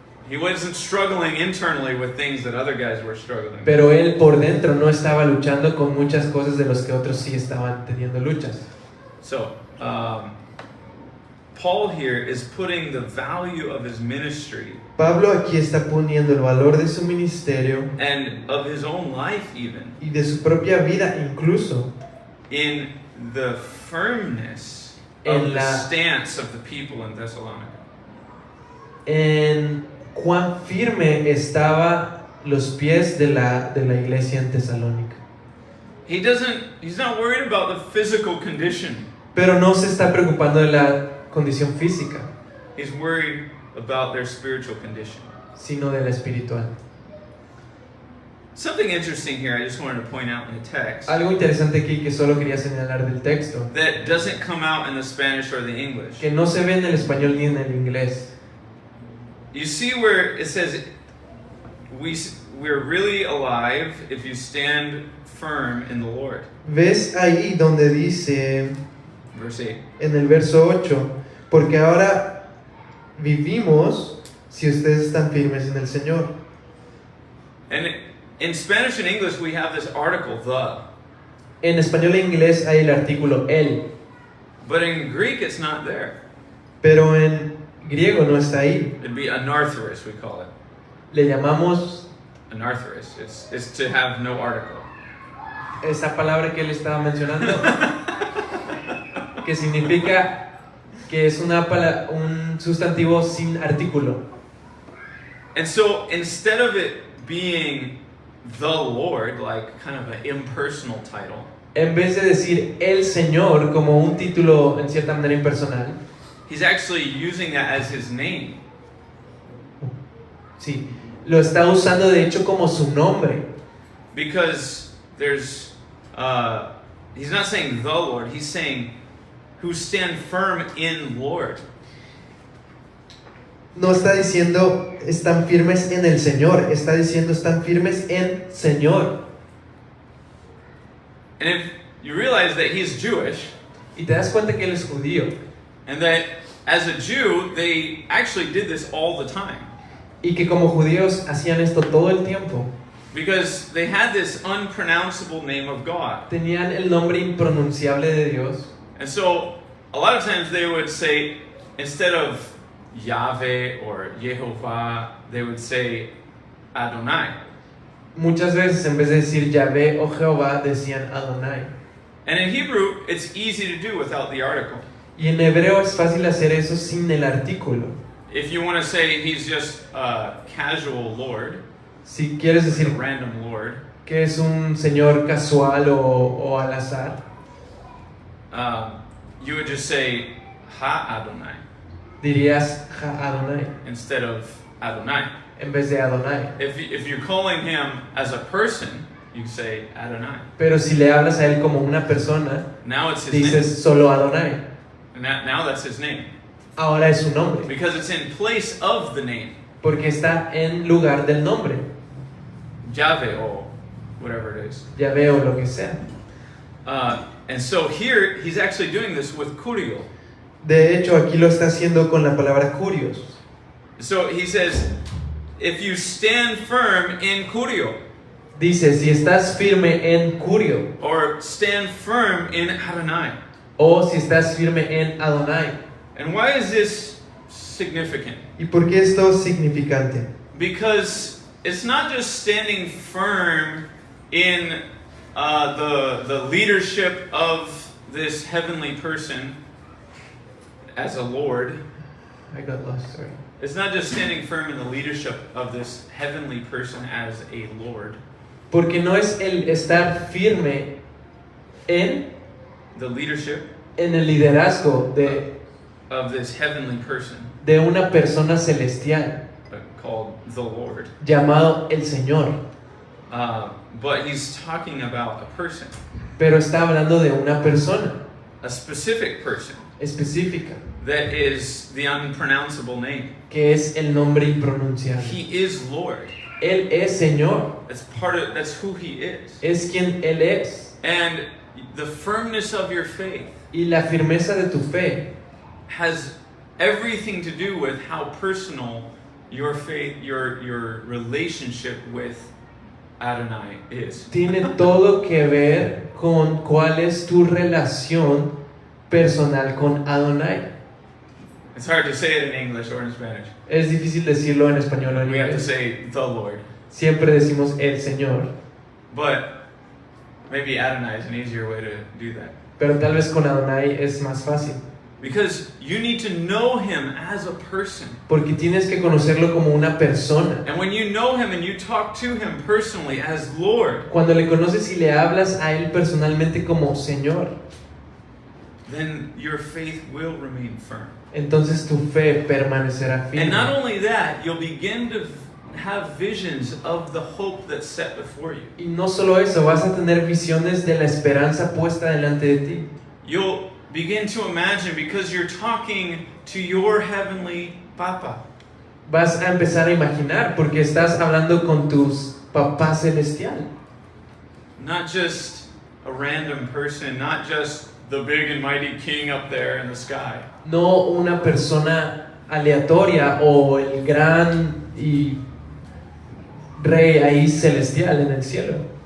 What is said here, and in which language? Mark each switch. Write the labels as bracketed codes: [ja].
[en] He wasn't struggling internally with things that other guys were struggling with. [es] Pero él por dentro no estaba luchando con muchas cosas de los que otros sí estaban teniendo luchas. [en] So, Paul here is putting the value of his ministry [es] Pablo aquí está poniendo el valor de su ministerio [en] and of his own life even [es] y de su propia vida incluso [en] in the firmness [es] En [en] of the [es] la- [en] stance of the people in Thessalonica. [es] En cuán firme estaba los pies de la iglesia en Tesalónica. [en] He's not worried about the physical condition. [es] Pero no se está preocupando de la condición física, [en] He's worried about their spiritual condition. [es] sino de la espiritual. [en] Something interesting here I just wanted to point out in the text [es] Algo interesante aquí que solo quería señalar del texto, [en] that doesn't come out in the Spanish or the English. [es] que no se ve en el español ni en el inglés. [en] You see where it says we're really alive if you stand firm in the Lord. [es] ¿Ves ahí donde dice [en] Verse 8. [es] en el verso 8? Porque ahora vivimos si ustedes están firmes en el Señor. [en] And in Spanish and English we have this article, the. [es] En español e inglés hay el artículo el, [en] But in Greek it's not there. [es] Pero en griego no está ahí. [en] It'd be anarthrous, we call it. [es] Le llamamos [en] Anarthrous. It's to have no article. [es] esa palabra que él estaba mencionando, que significa que es un sustantivo sin artículo. [en] And so instead of it being the Lord, like kind of an impersonal title, [es] En vez de decir el Señor como un título en cierta manera impersonal, [en] he's actually using that as his name. [es] sí, lo está usando de hecho como su nombre. [en] Because there's, he's not saying the Lord, he's saying who stand firm in Lord. [es] no está diciendo están firmes en el Señor, está diciendo están firmes en Señor. [en] And if you realize that he's Jewish, [es] Y te das cuenta que él es judío [en] and that as a Jew, they actually did this all the time. [es] y que como judíos hacían esto todo el tiempo. [en] Because they had this unpronounceable name of God. [es] Tenían el nombre impronunciable de Dios. [en] And so, a lot of times they would say, instead of Yahweh or Yehovah, they would say Adonai. [es] Muchas veces en vez de decir Yahvé o Jehová decían Adonai. [en] And in Hebrew, it's easy to do without the article. [es] Y en hebreo es fácil hacer eso sin el artículo. [en] If you want to say he's just a casual Lord, [es] Si quieres [en] a [es] decir [en] random Lord, [es] que es un señor casual o al azar, [en] you would just say Ha Adonai [es] dirías Ja Adonai [en] instead of Adonai. [es] en vez de Adonai. [en] If you're calling him as a person, you say Adonai. [es] Pero si le hablas a él como una persona, [en] Now it's his name. [es] dices solo Adonai. [en] And now that's his name. [es] Ahora es su nombre, [en] Because it's in place of the name. [es] porque está en lugar del nombre. [en] Yahweh or whatever it is. [es] Yahvé o lo que sea. [en] And so here, he's actually doing this with Kurio. [es] De hecho, aquí lo está haciendo con la palabra curios. [en] So he says, if you stand firm in Kurio, [es] Dice, si estás firme en Curio, [en] or stand firm in Adonai. [es] o si estás firme en Adonai. [en] And why is this significant? [es] ¿Y por qué esto es significante? [en] Because it's not just standing firm in the leadership of this heavenly person as a Lord. I got lost, sorry. It's not just standing firm in the leadership of this heavenly person as a Lord. [es] Porque no es el estar firme en [en] The leadership [es] el liderazgo [en] of this heavenly person [es] de una persona celestial [en] called the Lord. [es] llamado el Señor. [en] But he's talking about a person, [es] Pero está hablando de una persona [en] a specific person [es] específica, [en] that is the unpronounceable name. [es] que es el nombre impronunciable. [en] He is Lord. [es] Él es Señor, [en] That's who he is. [es] es quien Él es. [en] And the firmness of your faith [es] Y la firmeza de tu fe [en] has everything to do with how personal your faith, your relationship with Adonai is. [es] tiene todo que ver con cuál es tu relación personal con Adonai. [en] It's hard to say it in English or in Spanish. [es] Es difícil decirlo en español o en [en] We have to [es] inglés. [en] say the Lord. [es] Siempre decimos el Señor, [en] But maybe Adonai is an easier way to do that. [es] pero tal vez con Adonai es más fácil, [en] Because you need to know him as a person. [es] porque tienes que conocerlo como una persona. [en] And when you know him and you talk to him personally as Lord, [es] Cuando le conoces y le hablas a Él personalmente como Señor, [en] then your faith will remain firm. [es] entonces tu fe permanecerá [en] And not [es] firme. [en] only that, you'll begin to have visions of the hope that's set before you. [es] Y no solo eso, vas a tener visiones de la esperanza puesta delante de ti. [en] You'll begin to imagine because you're talking to your heavenly Papa. [es] Vas a empezar a imaginar porque estás hablando con tus papá celestial. [en] Not just a random person, not just the big and mighty king up there in the sky. [es] No una persona aleatoria o el gran y rey ahí celestial en el cielo.